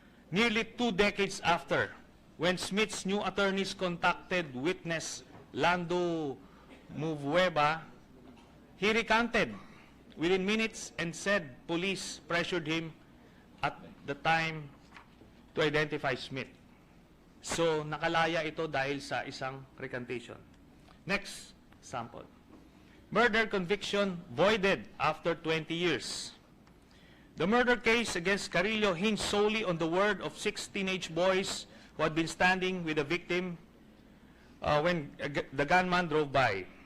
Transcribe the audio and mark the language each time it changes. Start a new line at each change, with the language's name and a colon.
English: Nearly 2 decades after, when Smith's new attorneys contacted witness Lando Muvueba, he recanted within minutes and said police pressured him at the time to identify Smith.
Filipino: So, nakalaya ito dahil sa isang recantation.
English: Next sample. Murder conviction voided after 20 years. The murder case against Carrillo hinged solely on the word of 6 teenage boys who had been standing with the victim when the gunman drove by.